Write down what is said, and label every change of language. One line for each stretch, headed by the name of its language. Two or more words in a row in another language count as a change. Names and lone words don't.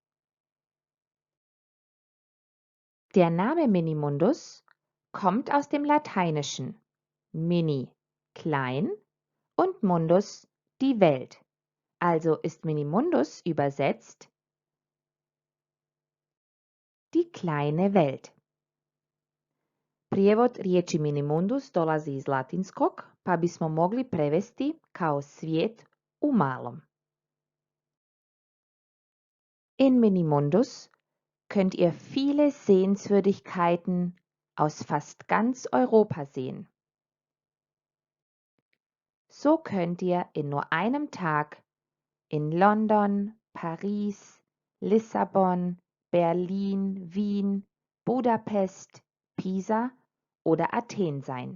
German: Der Name Minimundus kommt aus dem Lateinischen mini, klein und mundus, die Welt. Also ist Minimundus übersetzt die kleine Welt.
Croatian: Prijevod riječi minimundus dolazi iz latinskog, pa bismo mogli prevesti kao svijet u malom.
German: In Minimundus könnt ihr viele Sehenswürdigkeiten aus fast ganz Europa sehen. So könnt ihr in nur einem Tag in London, Paris, Lissabon, Berlin, Wien, Budapest, Pisa oder Athen sein.